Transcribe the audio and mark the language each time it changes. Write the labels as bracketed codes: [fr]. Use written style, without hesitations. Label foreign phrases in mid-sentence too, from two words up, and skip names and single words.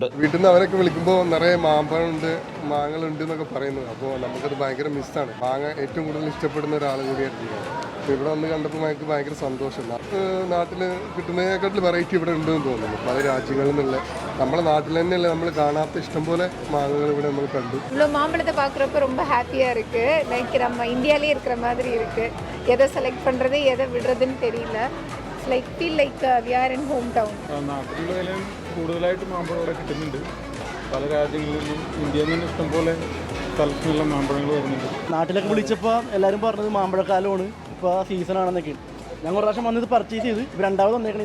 [ml] വീട്ടിൽ നിന്ന് അവരൊക്കെ വിളിക്കുമ്പോൾ നിറയെ മാമ്പഴമുണ്ട്, മാങ്ങളുണ്ട് എന്നൊക്കെ പറയുന്നത്. അപ്പോൾ നമുക്കത് ഭയങ്കര മിസ്സാണ്. മാങ്ങ ഏറ്റവും കൂടുതൽ ഇഷ്ടപ്പെടുന്ന ഒരാൾ കൂടിയായിരുന്നു. ഇവിടെ വന്ന് കണ്ടപ്പോൾ എനിക്ക് ഭയങ്കര സന്തോഷം. നാട്ടിൽ കിട്ടുന്നതിനെക്കാട്ടിൽ വെറൈറ്റി ഇവിടെ ഉണ്ടെന്ന് തോന്നുന്നു. പല രാജ്യങ്ങളിൽ നിന്നുള്ള നമ്മളെ നാട്ടിൽ തന്നെയല്ലേ നമ്മൾ കാണാത്ത ഇഷ്ടംപോലെ മാങ്ങകൾ ഇവിടെ നമ്മൾ കണ്ടു. [ta] மாம்பழத்தை பார்க்குறப்ப ரொம்ப ஹாப்பியாக இருக்குது. லைக் நம்ம இந்தியாவிலே இருக்கிற மாதிரி இருக்குது. எதை செலக்ட் பண்ணுறது எதை விடுறதுன்னு தெரியல. [en] like feel like we are in home town. [ml] നാട്ടിലും കൂടുതലായിട്ട് മാമ്പഴം ഇവിടെ കിട്ടുന്നുണ്ട്. പല രാജ്യങ്ങളിൽ നിന്നും ഇന്ത്യയിൽ നിന്നും ഇഷ്ടംപോലെ സ്ഥലത്തുനിന്നുള്ള മാമ്പഴങ്ങൾ വരുന്നുണ്ട്. നാട്ടിലൊക്കെ വിളിച്ചപ്പോൾ എല്ലാവരും പറഞ്ഞത് മാമ്പഴക്കാലമാണ്, ഇപ്പോൾ സീസണാണെന്നൊക്കെ. ഞാൻ ഒരു പ്രാവശ്യം വന്നത് പർച്ചേസ് ചെയ്ത് രണ്ടാമത് വന്നേക്കണേ.